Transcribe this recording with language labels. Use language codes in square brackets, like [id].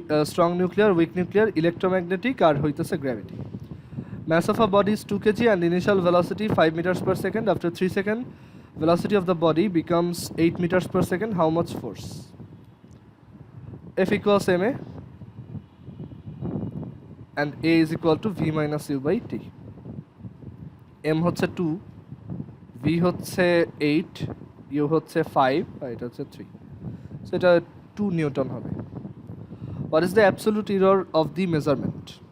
[bn] Strong nuclear, week nuclear, electromagnetic আর হইতেছে gravity. [en] Mass of a body is 2 kg and initial velocity 5 meters per second. After 3 seconds, velocity of the body becomes 8 meters per second. How much force? F equals ma and a is equal to v minus u by t. [bn] m হচ্ছে 2, v হচ্ছে 8, u হচ্ছে 5 আর এটা হচ্ছে 3। So এটা 2 Newton হবে। [en] What is the absolute error of the measurement?